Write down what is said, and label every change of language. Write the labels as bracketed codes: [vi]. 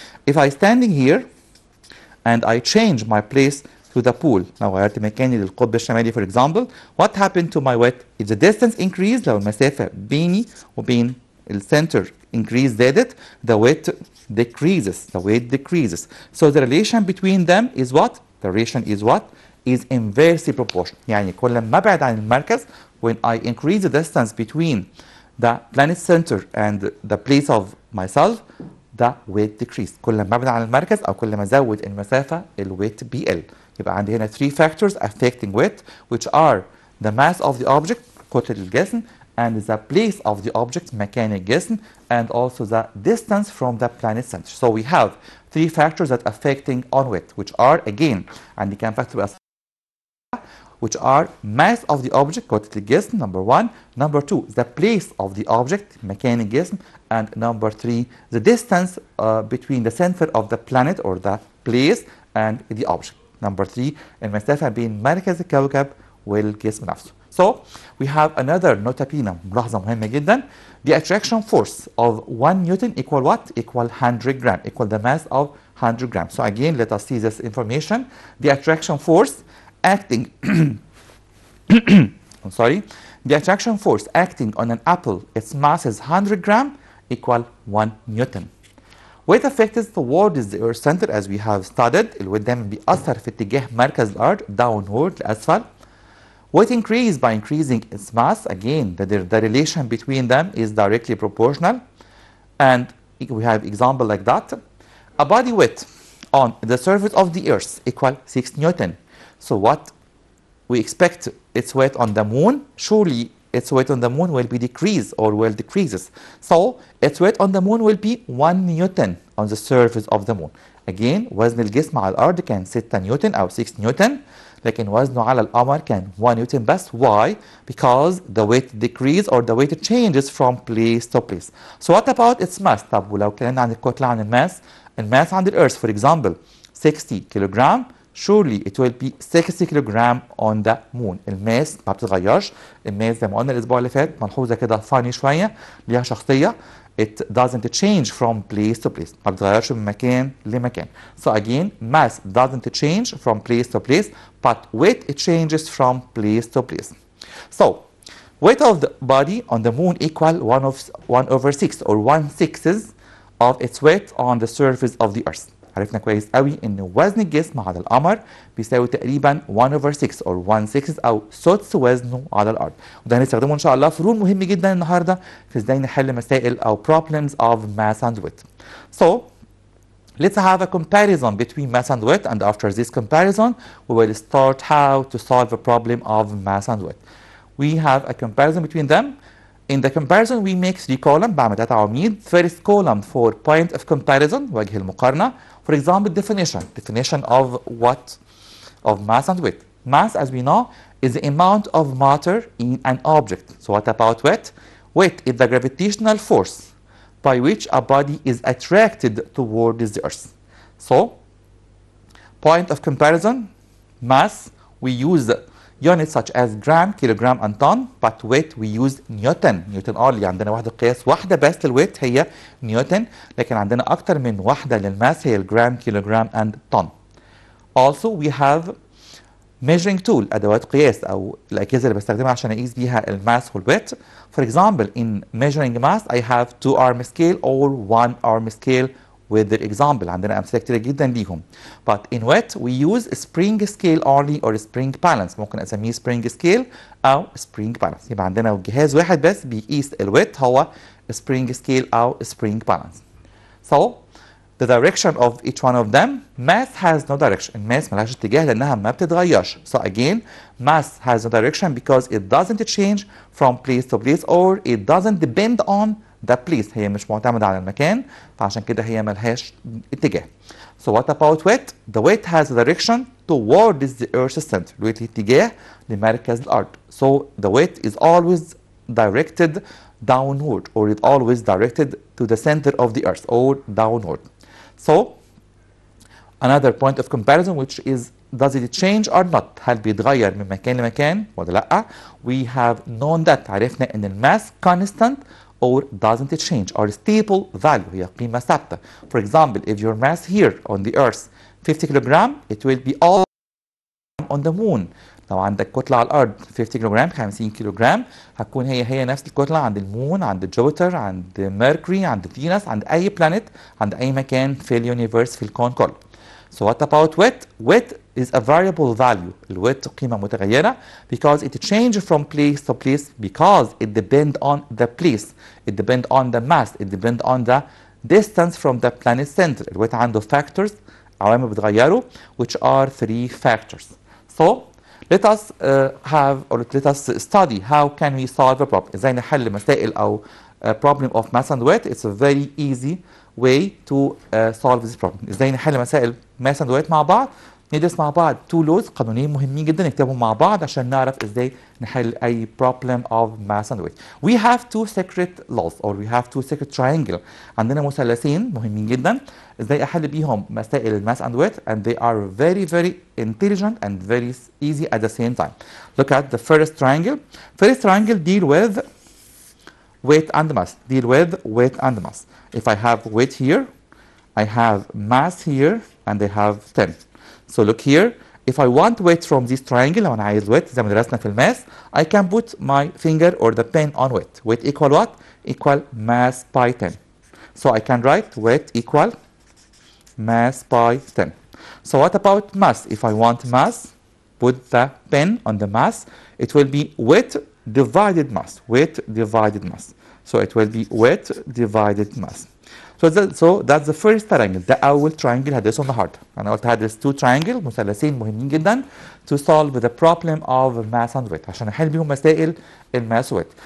[en] If I standing here and I change my place to the pole، [ar] لو غيرت مكاني للقطب الشمالي [en] for example، what happened to my weight؟ if the distance increased، [ar] لو المسافة بيني وبين الcenter increase زادت، [en] the weight decreases. So the relation between them is what؟ the relation is what؟ is inversely proportional. [ar] يعني كل ما ابعد عن المركز [en] when I increase the distance between the planet center and the place of myself the weight decrease. [ar] كل ما ابعد عن المركز او كل ما ازود المسافة الويت بيقل. يبقى عندي هنا [en] 3 factors affecting weight which are the mass of the object [ar] كتلة الجسم [en] and the place of the object [ar] مكان الجسم [en] and also the distance from the planet center. So we have 3 factors that affecting on weight which are again [ar] عندي كام [en] factor which are mass of the object [ar] كتلة الجسم [en] number 1, number 2 the place of the object [ar] مكان الجسم [en] and number 3 the distance between the center of the planet or the place and the object. [ar] number 3 المسافة بين مركز الكوكب والجسم نفسه. [en] So we have another notabene [ar] ملاحظة مهمة جدا. [en] The attraction force of 1 Newton equal what? equal 100 gram, equal the mass of 100 grams. So again let us see this information. The attraction force acting I'm sorry, the attraction force acting on an apple, its mass is 100 gram equal 1 Newton. Weight affected towards the earth center as we have studied، [ar] الويت دايما بيأثر في اتجاه مركز الأرض [en] downward [ar] لأسفل. [en] Weight increase by increasing its mass، again the relation between them is directly proportional and we have example like that. A body weight on the surface of the earth equal 6 Newton. So what we expect its weight on the moon, surely its weight on the moon will be decreased or will decreases. So its weight on the moon will be 1 Newton on the surface of the moon. [ar] Again وزن الجسم على الأرض كان 6 نيوتن أو 6 نيوتن، لكن وزنه على القمر كان 1 نيوتن بس. [en] Why? Because the weight decrease or the weight changes from place to place. So what about its mass؟ [ar] طب ولو اتكلمنا عن الكتلة عن الماس عند الأرث [en] for example 60 kilogram, surely it will be 60 kilogram on the moon. [ar] الماس ما بتتغيرش، الماس زي ما قلنا الاسبوع اللي فات ملحوظه كده فاني شويه ليها شخصيه [en] it doesn't change from place to place، [ar] ما بتتغيرش من مكان لمكان. [en] So again mass doesn't change from place to place but weight it changes from place to place. So weight of the body on the moon equal 1/6 or 1/6 of its weight on the surface of the earth. [ar] عرفنا كويس قوي ان وزن الجسم على القمر بيساوي تقريبا 1/6 or 1/6 او سدس وزنه على الارض، وده هنستخدمه ان شاء الله في رول مهم جدا النهارده في ازاي نحل مسائل او [en] problems of mass and weight. So let's have a comparison between mass and weight, and after this comparison we will start how to solve a problem of mass and weight. We have a comparison between them. In the comparison we make 3 columns، [ar] بعمل 3 عواميد. [en] First column for point of comparison [ar] وجه المقارنة. [en] For example definition of what? Of mass and weight. Mass as we know is the amount of matter in an object. So what about weight? Weight is the gravitational force by which a body is attracted towards the earth. So, point of comparison, mass, we use units such as gram, kilogram and ton, but weight we use newton. [ar] نيوتن اللي عندنا وحدة قياس واحدة بس للويت هي نيوتن، لكن عندنا أكتر من وحدة للماس هي الجرام، كيلوغرام and ton. [en] Also we have measuring tool، [ar] أدوات قياس أو الأجهزة اللي بستخدمها عشان أقيس بيها الماس والويت. [en] For example, in measuring mass I have 2-arm scale or 1-arm scale with the example. [ar] عندنا أمثلة كتيرة جدا ليهم. [en] But in weight we use spring scale only or spring balance. [ar] ممكن أسميه spring scale أو spring balance. يبقى عندنا جهاز واحد بس بيقيس الويت هو spring scale أو spring balance. [en] So the direction of each one of them, mass has no direction. [ar] mass ملهاش اتجاه لأنها ما بتتغيرش. [en] So again, mass has no direction because it doesn't change from place to place or it doesn't depend on the place. [ar] هي مش معتمدة على المكان، فعشان كده هي ملهاش اتجاه. [en] So what about weight? The weight has a direction towards the earth's center. [ar] الويت ليه اتجاه لمركز الأرض. [en] So the weight is always directed downward or it always directed to the center of the earth or downward. So another point of comparison which is does it change or not؟ [ar] هل بيتغير من مكان لمكان ولا لأ؟ [en] We have known that. [ar] عرفنا إن الماس [en] constant or doesn't change or stable value، [ar] هي قيمة ثابتة. [en] For example, if your mass here on the earth 50 kilogram, it will be all on the moon. [ar] لو عندك كتلة على الأرض 50 كيلوغرام 50 كيلوغرام، هتكون هي نفس الكتلة عند المون، عند جوبيتر، عند ميركوري، عند فينوس، عند أي بلانيت، عند أي مكان في اليونيفرس في الكون كله. [en] So what about weight? Weight is a variable value. [ar] الويت قيمة متغيرة [en] because it changes from place to place because it depends on the place. It depends on the mass. It depends on the distance from the planet center. الويت عنده factors، [ar] عوامل بتغيره [en] which are 3 factors. So let us have or let us study how can we solve a problem. [ar] ازاي نحل مسائل او [en] problem of mass and weight. It's a very easy way to solve this problem. [ar] ازاي نحل مسائل mass and weight مع بعض. ندرس مع بعض 2 laws، قانونين مهمين جدا نكتبهم مع بعض عشان نعرف ازاي نحل اي [en] problem of mass and weight. We have 2 secret laws or we have 2 secret triangle. [ar] عندنا مثلثين مهمين جدا ازاي احل بيهم مسائل [en] mass and weight and they are very very intelligent and very easy at the same time. Look at the first triangle. First triangle deal with weight and mass. Deal with weight and mass. If I have weight here, I have mass here and I have 10. So look here, if I want weight from this triangle، [ar] لو أنا عايز [en] weight [ar] زي ما درسنا في الماس، [en] I can put my finger or the pen on weight. Weight equal what? Equal mass by 10. So I can write weight equal mass by 10. So what about mass? If I want mass, put the pen on the mass. It will be weight divided mass. Weight divided mass. So it will be weight divided mass. So that's the first triangle. [ar] ده أول triangle هدرسه النهارده. أنا قلت هدرس 2 triangle مثلثين مهمين جدا [en] to solve the problem of mass and weight [ar] عشان أحل بيهم مسائل الماس weight.